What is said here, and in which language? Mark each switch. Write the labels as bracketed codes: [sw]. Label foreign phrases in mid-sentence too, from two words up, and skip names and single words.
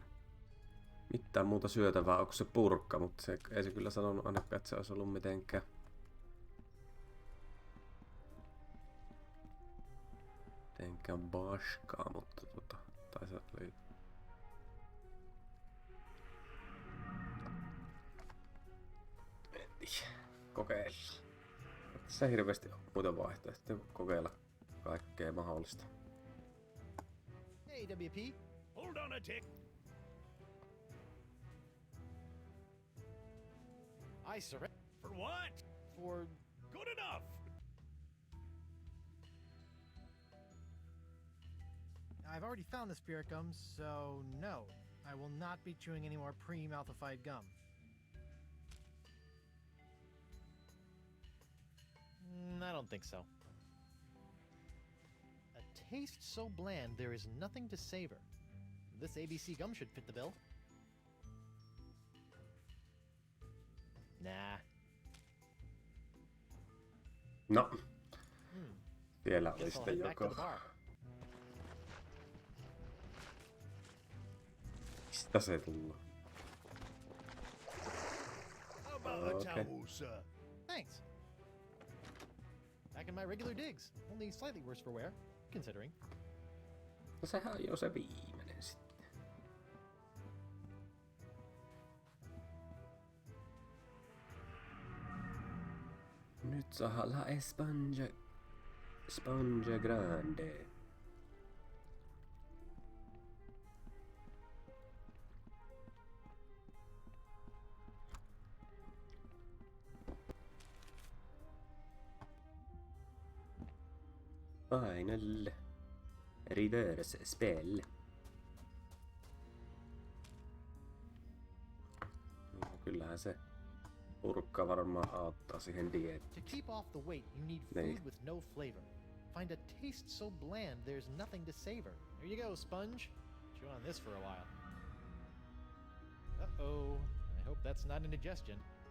[fi] Mitään muuta syötävää, onko se purkka, mutta se, ei se kyllä sanonut ainakaan, että se olisi ollut mitenkään baskaa, mutta tai se oli... Kokeillaan. Se hirveästi on muita vaihtoehtoja, kokeilla kaikkea mahdollista. [en] Hey, WP. Hold on a tick. I surrender. For what? For... Good enough. I've already found the spirit gum, so no. I will not be chewing any more pre-mouthified gum. I don't think so. A taste so bland there is nothing to savor. This ABC gum should fit the bill. Nah. [fi] No. Vielä oli sitten joko. Mistä se tullut? [en] Okay. Thanks. Back in my regular digs. Only slightly worse for wear, considering. [fi] No sehän on jo se viimeinen sitten. Nyt saa la sponge grande. [en] Final reverse spell. [fi] No, kyllähän se purkka varmaan auttaa siihen dieettiin. [en] To keep off the weight, you need food with no flavor. Find a taste so bland there's nothing to savor. There you go, sponge. Chew on this for a while. Uh-oh. I hope that's not indigestion.